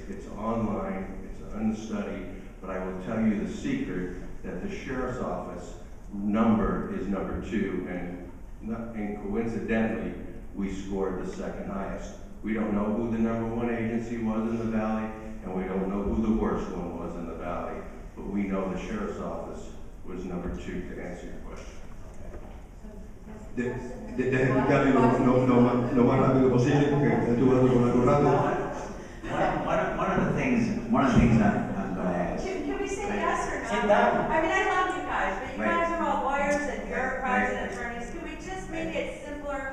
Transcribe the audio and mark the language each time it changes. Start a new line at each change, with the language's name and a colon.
English: It's online, it's in the study, but I will tell you the secret that the Sheriff's Office number is number 2, and coincidentally, we scored the second highest. We don't know who the number 1 agency was in the Valley, and we don't know who the worst one was in the Valley, but we know the Sheriff's Office was number 2, to answer your question.
Spanish: Deje explicarle lo más rápido posible, porque estuve hablando con algo rato.
English: One of the things I'm going to ask. Can we say yes or no? Sit down. I mean, I love you guys, but you Right. guys are all lawyers and bureaucrats Right. and attorneys. Can we just make it simpler